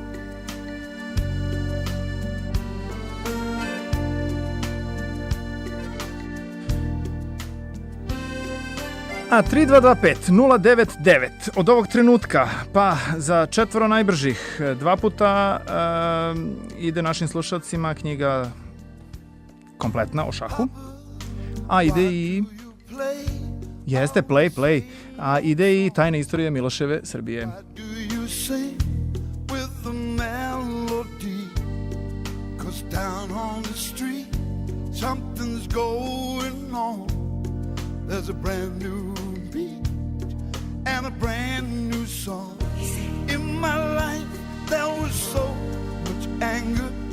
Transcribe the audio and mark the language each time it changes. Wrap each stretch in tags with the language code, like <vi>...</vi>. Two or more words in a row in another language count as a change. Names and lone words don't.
<sr>3225-099 od ovog trenutka, pa za 4 najbržih 2 puta ide našim slušalcima knjiga kompletna o šahu, a ide i jeste play, a ide i tajna istorija Miloševe Srbije.</sr> <en>There's a brand new beat and a brand new song. In my life there was so much anger.</en>